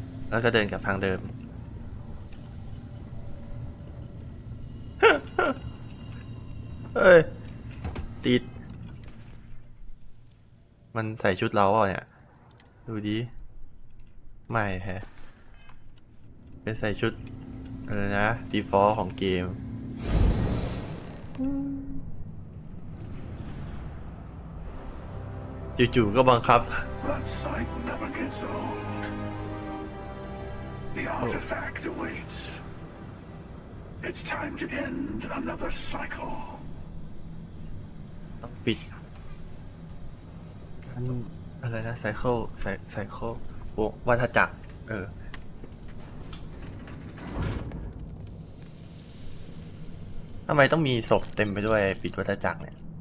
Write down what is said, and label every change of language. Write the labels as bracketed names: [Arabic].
[Thai] แล้วก็เดินกลับทางเดิม เฮ้ย ติด มันใส่ชุดเราเปล่าเนี่ย ดูดิ ไม่แฮะ เป็นใส่ชุดอะไรนะ default ของเกม จู่ๆก็บังคับ [English] That sight never gets old. The artifact awaits. It's time to end another cycle. [Thai] ต้องปิดการอะไรนะไซเคิลโอ้วัฏจักรทำไมต้องมีศพเต็มไปด้วยปิดวัฏจักรเนี่ย